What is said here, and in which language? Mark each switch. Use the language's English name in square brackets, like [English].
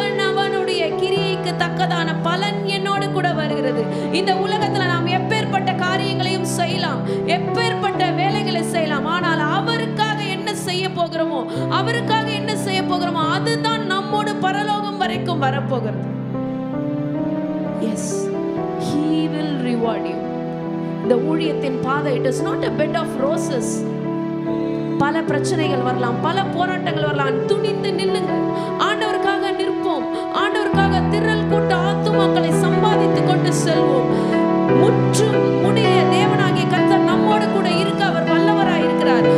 [Tamil] அவனுடைய கிரியைக்கு தக்கதான பலன் என்னோடு கூட வருகிறது. இந்த உலகத்துல நாம் எப்பேற்பட்ட காரியங்களையும் செய்யலாம், எப்பேற்பட்ட வேலைகளை செய்யலாம். ஆனால் அவருக்காக என்ன செய்ய போகிறோமோ, அவருக்காக என்ன செய்ய போகிறோமோ அதுதான் நம்மோடு பரலோகம் வரைக்கும் வரப்போகிறது. [English] Yes, he will reward you. [Tamil] இந்த ஊழியத்தின் பாதை, [English] it is not a bed of roses. [Tamil] பல பிரச்சனைகள் வரலாம், பல போராட்டங்கள் வரலாம். துணிந்து நில்லுங்க. ஆண்டவருக்காக நிற்போம். ஆண்டவருக்காக திரள் கூட்ட ஆத்துமாக்களை சம்பாதித்துக் கொண்டு செல்வோம். முற்றும் முடிய தேவனாகிய கர்த்தர் நம்மோடு கூட இருக்க அவர் வல்லவராய் இருக்கிறார்.